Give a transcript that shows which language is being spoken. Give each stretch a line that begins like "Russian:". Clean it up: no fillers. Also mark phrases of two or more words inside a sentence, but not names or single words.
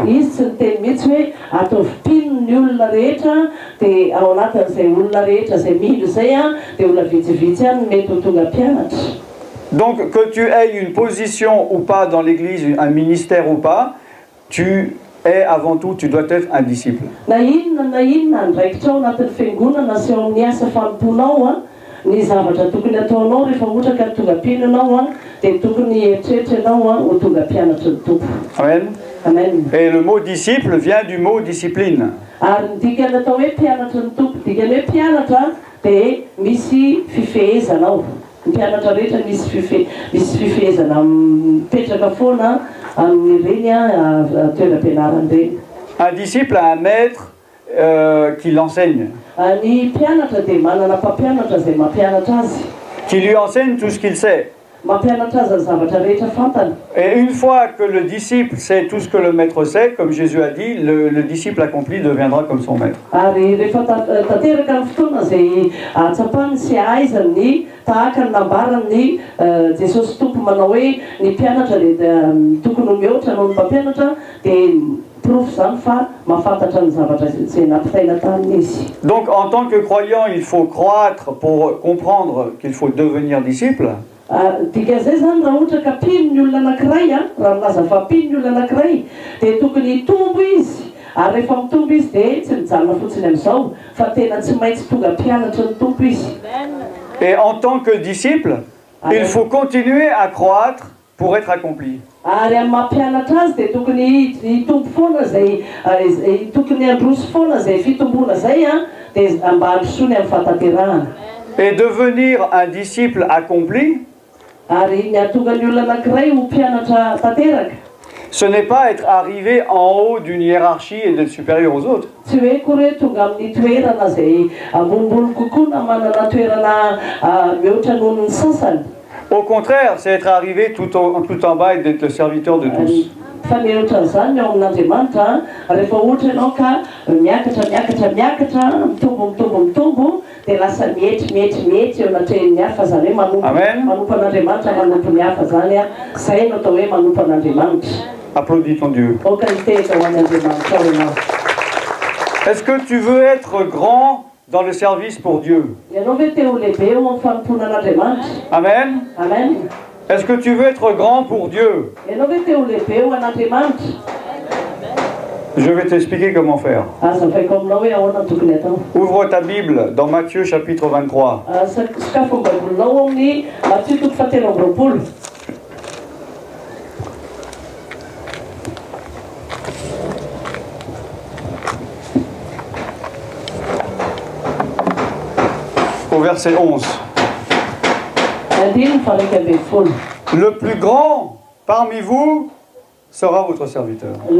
Malagasy: Izy tsy niteny mihitsy hoe ataovy mpino ny olona rehetra dia ao anatin'izay olona rehetra izay milo izay a dia olona vitsivitsy any mety ho tonga mpianatra.
French: Donc, que tu aies une position ou pas dans l'église, un ministère ou pas, tu es avant tout, tu dois être un disciple.
Malagasy: Na inona ndraikitra ao anatin'ny fiangonana sy ao amin'ny asa fanomponao a ny zavatra tokony ataonao rehefa ohatra ka tonga mpino ianao a dia tokony eritreritra ianao a ho tonga mpianatra ny tompo. Amen. Amen.
French: Et le mot disciple vient du mot discipline.
Malagasy: Ary ny dikany atao hoe mpianatra ny tompo dikany hoe mpianatra dia misy fifehezana ao. Ny mpianatra rehetra misy fifehezana mipetraka foana amin'ireny a toeram-pianarana ireny.
French: Un disciple a un maître qui l'enseigne,
Malagasy: Ny mpianatra dia manana mpampianatra izay mampianatra azy.
French: qui lui enseigne tout ce qu'il sait.
Malagasy: Mampianatra azy ny zavatra rehetra fantany.
French: Et une fois que le disciple sait tout ce que le maître sait, comme Jésus a dit, le disciple accompli deviendra comme son maître.
Malagasy: Ary rehefa tanteraka ny fotoana izay atsapany sy ahaizany tahaka ny nambarany Jesosy tompo manao hoe ny mpianatra dia tokony ho mihoatra noho ny mpampianatra dia proof zany fa mahafantatra ny zavatra izay nampitaina taminy izy.
French: Donc en tant que croyant, il faut croître pour comprendre qu'il faut devenir disciple.
Malagasy: Dikazay zany raha ohatra ka mpino ny olona anankiray a raha milaza fa mpino ny olona anankiray dia tokony hitombo izy ary rehefa mitombo izy dia tsy mijanona fotsiny amin'izao fa tena tsy maintsy tonga mpianatra ny tompo izy.
French: Et en tant que disciple, il faut continuer à croître pour être accompli.
Malagasy: Ary amin'ny mampianatra azy dia tokony hitombo foana zay tokony handroso foana zay fitombona zay a dia mba handrosoany amin'ny fahatanterahana.
French: Et devenir un disciple accompli,
Malagasy: Ary ny atonga ny olona anankiray ho mpianatra tanteraka.
French: ce n'est pas être arrivé en haut d'une hiérarchie et d'être supérieur aux autres.
Malagasy: Tsy hoe koa hoe tonga amin'ny toerana zay ambonimbony kokoa na manana toerana mihoatra noho ny sasany.
French: Au contraire, c'est être arrivé tout en bas et d'être le serviteur de tous.
Malagasy: Fa ny ohatran'izany ao amin'Andriamanitra rehefa ohatra ianao ka miakatra mitombo dia lasa mihety eo anatrehan'ny hafa zany hoe manompo an'Andriamanitra manompo ny hafa zany a zay no atao hoe manompo an'Andriamanitra.
French: Applaudis ton Dieu.
Malagasy: Qualité ao an'Andriamanitra ianao.
French: Est-ce que tu veux être grand dans le service pour Dieu?
Malagasy: Ianao ve te ho lehibe eo amin'ny fanompona an'Andriamanitra? Amen. Amen.
French: Est-ce que tu veux être grand pour Dieu?
Malagasy: Ianao ve te ho lehibe eo an'Andriamanitra?
French: Je vais t'expliquer comment faire.
Malagasy: Azavaiko aminao hoe ahoana ny tokony atao.
French: Ouvre ta Bible dans Matthieu chapitre 23.
Malagasy: Sakafo ny baibolinao ao amin'ny Matthieu toko fahatelo amby roapolo.
French: Au verset 11. Le plus grand parmi vous sera votre serviteur.